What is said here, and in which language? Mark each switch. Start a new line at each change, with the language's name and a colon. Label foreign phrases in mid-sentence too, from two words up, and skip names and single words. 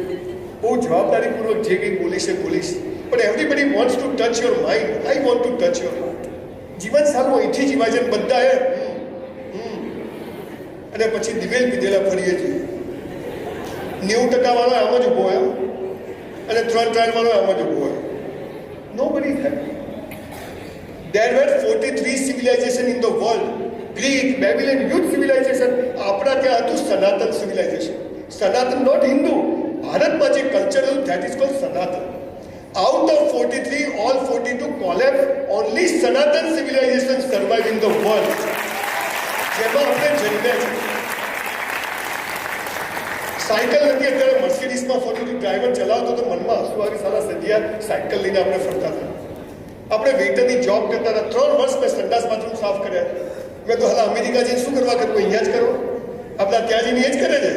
Gujarati: બહુ જવાબદારીપૂર્વક જે કંઈ બોલીશ એ બોલીશ. પણ
English: everybody wants to touch your mind. I want to touch your heart.
Gujarati: જીવન સારું અહીંથી જીવાય છે. બધા એ અને પછી દિવેલ પીધેલા ફરીએ છીએ. 90% વાળો આમ જ ઉભો હોય અને 3 વાળો આમ જ ઉભો હોય.
English: Nobody is happy. There were 43 civilizations in the world. Greek, Babylon, huge civilization.
Gujarati: આપણા ત્યાં હતું સનાતન civilization. સનાતન
English: not Hindu.
Gujarati: ભારતમાં જે કલ્ચર હતું
English: that is called સનાતન. Out of 43, all 42 collapsed. Only Sanatan civilization survived in the world.
Gujarati: જેમાં આપણે જન્મ્યા છે. સાયકલ નથી, અત્યારે મર્સિડીઝમાં ફરું છું, ડ્રાઈવર ચલાવતો તો મનમાં હસવું આવી, સારા સદિયા સાયકલ લઈને આપણે ફરતા હતા. આપણે વેઇટરની જોબ કરતા હતા. 3 વર્ષ મેં સંડાસ બાથરૂમ સાફ કર્યા. મેં તો હાલ અમેરિકા જઈને શું કરવા કરવું? અહીંયા જ કરો. આપણા ત્યાં જઈને એ જ કરે છે.